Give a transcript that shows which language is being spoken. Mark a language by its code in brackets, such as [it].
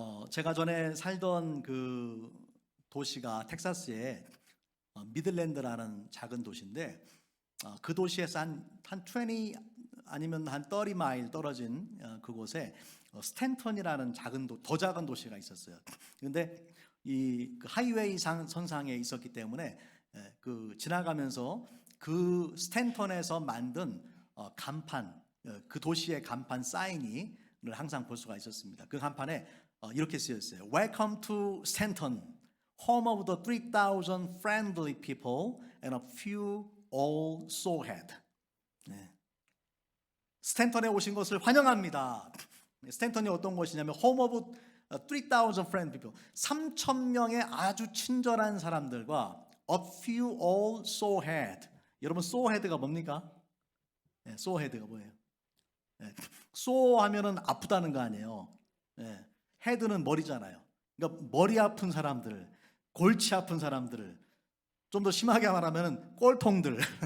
[ko] 제가 전에 살던 그 도시가 텍사스의 미들랜드라는 작은 도시인데 그 도시에서 한 20 아니면 한 30마일 떨어진 그곳에 스탠턴이라는 더 작은 도시가 있었어요. 그런데 이 하이웨이 선상에 있었기 때문에 그 지나가면서 그 스탠턴에서 만든 간판, 그 도시의 간판 사인을 항상 볼 수가 있었습니다. 그 간판에 이렇게 쓰여 있어요. [en] Welcome to Stanton, home of the 3,000 friendly people and a few old soulhead. [ko] 스탠턴에 오신 것을 환영합니다. 스탠턴이 어떤 곳이냐면 [en] home of 3,000 friendly people, [ko] 3,000명의 아주 친절한 사람들과 [en] a few old soulhead. [ko] 여러분, soulhead가 뭡니까? soulhead가 뭐예요? soul 하면은 아프다는 거 아니에요. 헤드는 머리잖아요. 그러니까 머리 아픈 사람들, 골치 아픈 사람들을 좀 더 심하게 말하면 꼴통들.